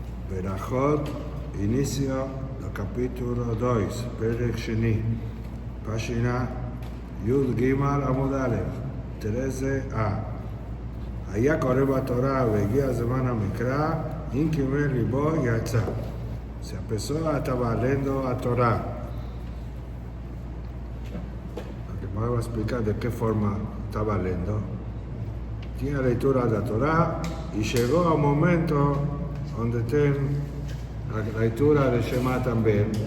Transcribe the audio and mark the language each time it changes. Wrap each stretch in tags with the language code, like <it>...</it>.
<es>Berajot, inicio del capítulo 2,</es> <he>Perek Sheni,</he> <es>página</es> <he>Yud Gimal Amud Aleph,</he> <es>13a.</es> <he>היה קורא בתורה והגיע זמן המקרא, אם קיבל ליבו יצא.</he> <pt>Se a pessoa estava lendo a Torá. Agora vou explicar de que forma estava lendo. Tinha a leitura da Torá e chegou ao momento onde tem a leitura de Shema também.</pt>